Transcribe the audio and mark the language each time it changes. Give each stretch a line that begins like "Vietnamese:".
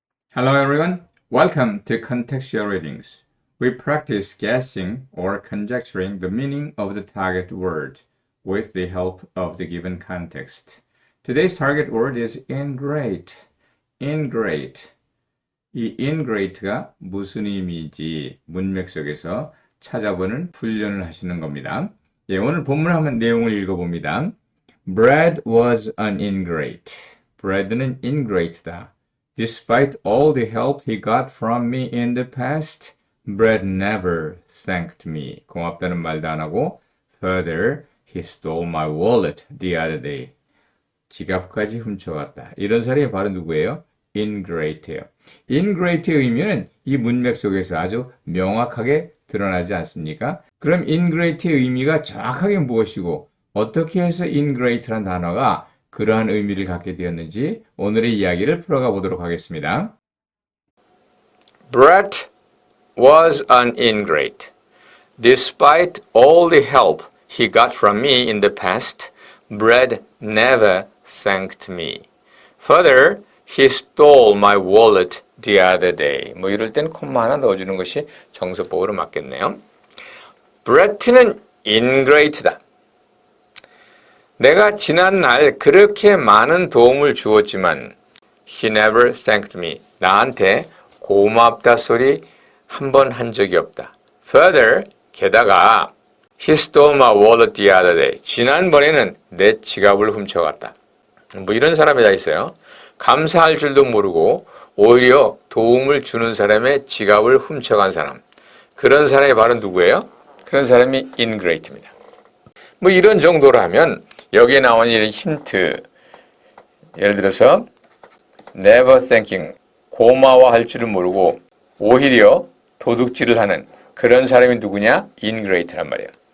English: Hello everyone, welcome to Contextual Readings. We practice guessing or conjecturing the meaning of the target word with the help of the given context. Today's target word is ingrate. Ingrate.
Korean: 이 ingrate가 무슨 의미인지 문맥 속에서 찾아보는 훈련을 하시는 겁니다. 예, 오늘 본문 한번 내용을 읽어봅니다.
English: Brad was an ingrate.
Korean: Brad는 ingrate다.
English: Despite all the help he got from me in the past, Brad never thanked me.
Korean: 고맙다는 말도 안 하고,
English: further, he stole my wallet the other day.
Korean: 지갑까지 훔쳐갔다. 이런 사람이 바로 누구예요? ingrate예요. ingrate의 의미는 이 문맥 속에서 아주 명확하게 드러나지 않습니까? 그럼 ingrate의 의미가 정확하게 무엇이고 어떻게 해서 ingrate란 단어가 그러한 의미를 갖게 되었는지 오늘의 이야기를 풀어가 보도록 하겠습니다.
English: Brett was an ingrate. Despite all the help he got from me in the past, Brett never thanked me. Further, he stole my wallet the other day.
Korean: 뭐 이럴 땐 콤마 하나 넣어주는 것이 정석법으로 맞겠네요. Brett는 ingrate다. 내가 지난날 그렇게 많은 도움을 주었지만
English: he never thanked me.
Korean: 나한테 고맙다 소리 한 번 한 적이 없다.
English: Further,
Korean: 게다가
English: he stole my wallet the other day.
Korean: 지난번에는 내 지갑을 훔쳐갔다. 뭐 이런 사람이 다 있어요. 감사할 줄도 모르고 오히려 도움을 주는 사람의 지갑을 훔쳐간 사람. 그런 사람이 바로 누구예요? 그런 사람이 ingrate입니다. 뭐 이런 정도로 하면 여기에 나온 이 힌트, 예를 들어서 never thanking, 고마워할 줄을 모르고 오히려 도둑질을 하는 그런 사람이 누구냐? ingrate란 말이에요.